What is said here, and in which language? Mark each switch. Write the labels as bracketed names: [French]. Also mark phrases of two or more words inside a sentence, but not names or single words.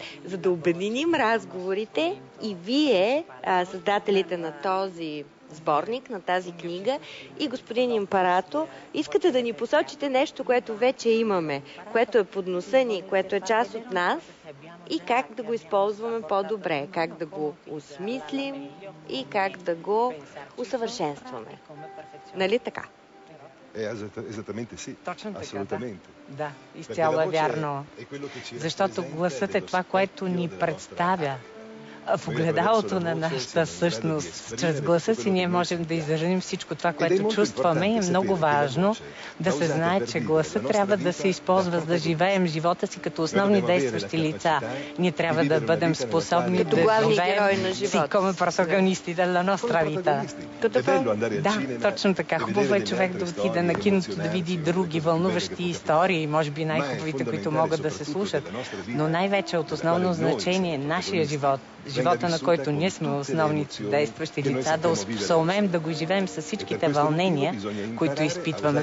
[Bulgarian] За да обединим разговорите и вие, създателите на този сборник, на тази книга, и господин Импарато, искате да ни посочите нещо, което вече имаме, което е под носа ни, което е част от нас, и как да го използваме по-добре, как да го осмислим и как да го усъвършенстваме. Нали така? [Italian] Esattamente sì. [Bulgarian] Точно така, [Italian] assolutamente. [Bulgarian] Да, изцяло е вярно. Защото гласът е това, което ни представя в огледалото на нашата същност. Чрез гласа си ние можем да изразим всичко това, което чувстваме, и е много важно да се знае, че гласът трябва да се използва, за да живеем живота си като основни действащи лица. Ние трябва да бъдем способни да живеем си [Italian] come protagonisti della nostra vita. [Bulgarian] Да, точно така. Хубаво е човек да отиде на киното, да види други вълнуващи истории, може би най-хубавите, които могат да се слушат, но най-вече от основно значение е нашия живот, живота, на който ние сме основните действащи лица, да съумеем да го живеем с всичките вълнения, които изпитваме.